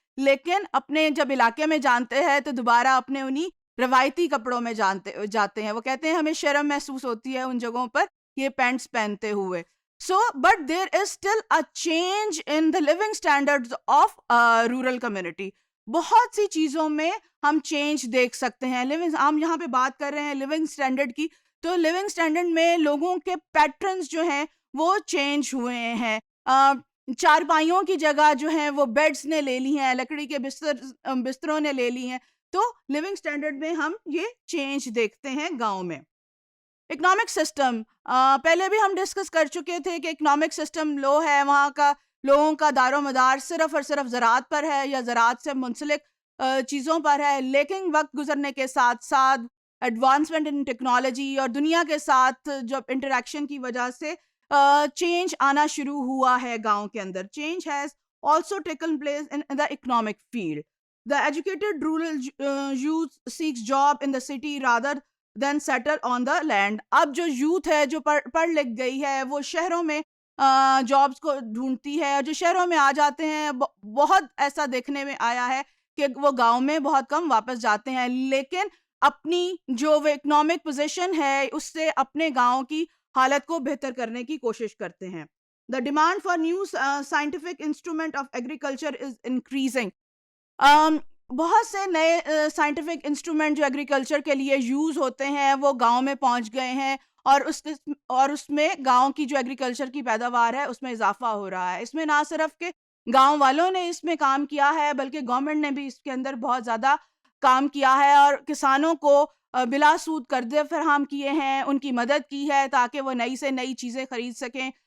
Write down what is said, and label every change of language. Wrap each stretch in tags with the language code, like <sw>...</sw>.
<ur>لیکن اپنے جب علاقے میں جانتے ہیں تو دوبارہ اپنے انہی روایتی کپڑوں میں جاتے ہیں. وہ کہتے ہیں ہمیں شرم محسوس ہوتی ہے ان جگہوں پر یہ پینٹس پہنتے ہوئے.</ur> <en>So, but there is still a change in the living standards of rural community.</en> <ur>بہت سی چیزوں میں ہم چینج دیکھ سکتے ہیں. ہم یہاں پہ بات کر رہے ہیں لیونگ اسٹینڈرڈ کی, تو لیونگ اسٹینڈرڈ میں لوگوں کے پیٹرنز جو ہیں وہ چینج ہوئے ہیں. چارپائیوں کی جگہ جو ہیں وہ بیڈز نے لے لی ہیں, لکڑی کے بستروں نے لے لی ہیں. تو لیونگ اسٹینڈرڈ میں ہم یہ چینج دیکھتے ہیں گاؤں میں. اکنامک سسٹم, پہلے بھی ہم ڈسکس کر چکے تھے کہ اکنامک سسٹم لو ہے, وہاں کا لوگوں کا دار و مدار صرف اور صرف زراعت پر ہے یا زراعت سے منسلک چیزوں پر ہے. لیکن وقت گزرنے کے ساتھ ساتھ</ur> <en>advancement in technology</en> <ur>اور دنیا کے ساتھ جب انٹریکشن کی وجہ سے چینج آنا شروع ہوا ہے گاؤں کے اندر.</ur> <en>Change has also taken place in the economic field. The educated rural youth seeks job in the city rather than settle on the land.</en> <ur>اب جو یوتھ ہے جو پڑھ لکھ گئی ہے وہ شہروں میں جابس کو ڈھونڈتی ہے, اور جو شہروں میں آ جاتے ہیں بہت ایسا دیکھنے میں آیا ہے کہ وہ گاؤں میں بہت کم واپس جاتے ہیں, لیکن اپنی جو وہ اکنامک پوزیشن ہے اس سے اپنے گاؤں کی حالت کو بہتر کرنے کی کوشش کرتے ہیں.</ur> <en>The demand for new scientific instrument of agriculture is increasing.</en> <ur>بہت سے نئے سائنٹیفک انسٹرومنٹ جو ایگریکلچر کے لیے یوز ہوتے ہیں وہ گاؤں میں پہنچ گئے ہیں, اور اس میں گاؤں کی جو ایگریکلچر کی پیداوار ہے اس میں اضافہ ہو رہا ہے. اس میں نہ صرف کہ گاؤں والوں نے اس میں کام کیا ہے بلکہ گورنمنٹ نے بھی اس کے اندر بہت زیادہ کام کیا ہے, اور کسانوں کو بلا سود قرضے فراہم کیے ہیں, ان کی مدد کی ہے تاکہ وہ نئی سے نئی چیزیں خرید سکیں.</ur>